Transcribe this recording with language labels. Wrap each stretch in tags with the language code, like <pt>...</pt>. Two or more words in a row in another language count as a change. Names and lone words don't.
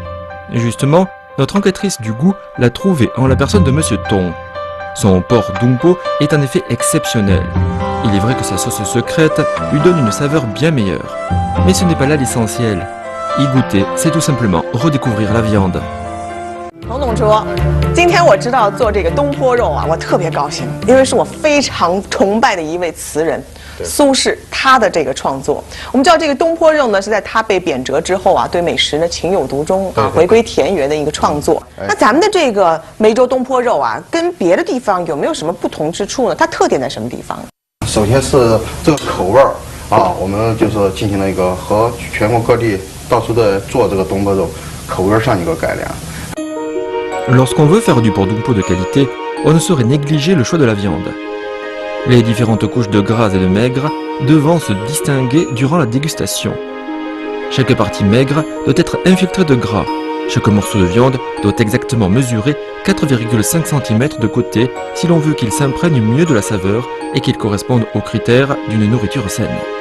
<fr>Et justement, notre enquêtrice du goût l'a trouvé en la personne de Monsieur Tong. Son porc dung po est en effet exceptionnel. Il est vrai que sa sauce secrète lui donne une saveur bien meilleure. Mais ce n'est pas là l'essentiel. Y goûter, c'est tout simplement redécouvrir la viande.</fr> <zh>彭总说，今天我知道做这个东坡肉啊，我特别高兴，因为是我非常崇拜的一位词人苏轼他的这个创作。我们知道这个东坡肉呢是在他被贬谪之后啊，对美食呢情有独钟啊，回归田园的一个创作。那咱们的这个梅州东坡肉啊，跟别的地方有没有什么不同之处呢？它特点在什么地方？首先是这个口味儿啊，我们就是进行了一个和全国各地到处在做这个东坡肉口味上一个改良。</zh> <fr>Lorsqu'on veut faire du porc dung po de qualité, on ne saurait négliger le choix de la viande. Les différentes couches de gras et de maigre devront se distinguer durant la dégustation. Chaque partie maigre doit être infiltrée de gras. Chaque morceau de viande doit exactement mesurer 4,5 cm de côté si l'on veut qu'il s'imprègne mieux de la saveur et qu'il corresponde aux critères d'une nourriture saine.</fr>